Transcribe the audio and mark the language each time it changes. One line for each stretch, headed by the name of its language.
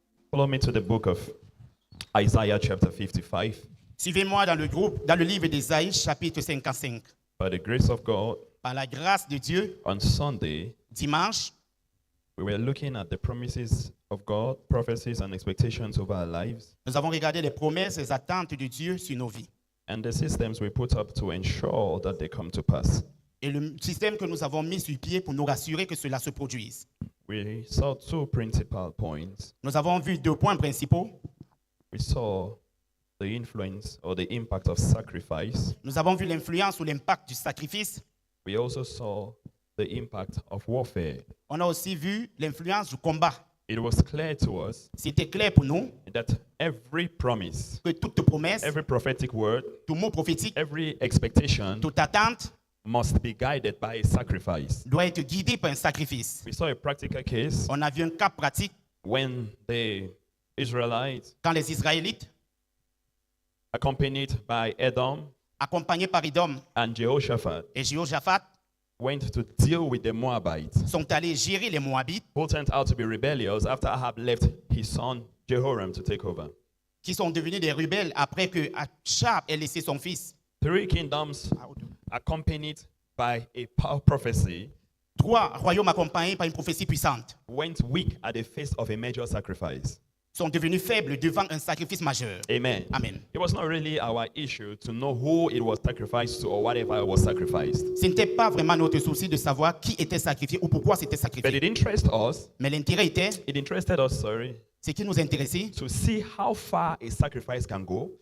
English: Follow me to the book of Isaiah chapter 55.
French: Suivez-moi dans le livre d'Ésaïe, chapitre 55.
English: By the grace of God,
French: Par la grâce de Dieu,
English: on Sunday,
French: dimanche,
English: we were looking at the promises of God, prophecies and expectations over our lives,
French: nous avons regardé les promesses et les attentes de Dieu sur nos vies.
English: and the systems we put up to ensure that they come to pass.
French: Et le système que nous avons mis sur pied pour nous rassurer que cela se produise.
English: We saw two principal points.
French: Nous avons vu 2 points principaux.
English: We saw the influence or the impact of sacrifice.
French: Nous avons vu l'influence ou l'impact du sacrifice.
English: We also saw the impact of warfare.
French: On a aussi vu l'influence du combat.
English: It was clear to us
French: C'était clair pour nous
English: that every promise,
French: que toute promesse,
English: every prophetic word,
French: tout mot prophétique,
English: every expectation
French: toute attente
English: must be guided by a sacrifice.
French: doit être guidée par un sacrifice.
English: We saw a practical case
French: On a vu un cas pratique
English: when the Israelites,
French: quand les Israélites,
English: accompanied by Edom
French: accompagnés par Édom
English: and Jehoshaphat,
French: et Jéhoshaphat,
English: went to deal with the Moabites,
French: sont allés gérer les Moabites
English: who turned out to be rebellious after Ahab left his son Jehoram to take over.
French: qui sont devenus des rebelles après que Achab ait laissé son fils.
English: 3 kingdoms accompanied by a prophecy
French: 3 royaumes accompagnés par une prophétie puissante
English: went weak at the face of a major sacrifice.
French: sont devenus faibles devant un sacrifice majeur.
English: Amen.
French: Amen.
English: It was not really our issue to know who it was sacrificed to or whatever it was sacrificed.
French: Ce n'était pas vraiment notre souci de savoir qui était sacrifié ou pourquoi c'était
English: But
French: sacrifié.
English: it interested us,
French: Mais l'intérêt était, ce ce qui nous intéressait,
English: to see how far a sacrifice can go